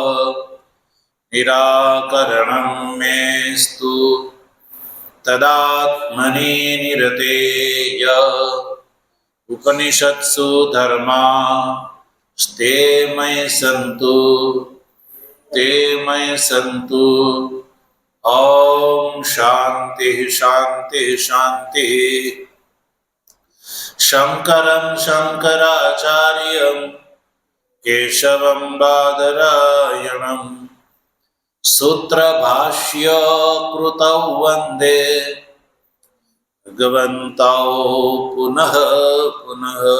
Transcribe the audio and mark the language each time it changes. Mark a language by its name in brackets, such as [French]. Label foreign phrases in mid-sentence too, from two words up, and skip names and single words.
[Sanskrit] નિરાકરણં મેસ્તુ તદાત્મની નિરતેય ઉપનિષત્સુ ધર્મા સ્તે મયી સંતુ. ઓમ શાંતિ શાંતિ શાંતિ. शंकरं शंकराचार्यं केशवं बादरायणं सूत्रभाष्य कृतौ वन्दे भगवन्तौ पुनः पुनः।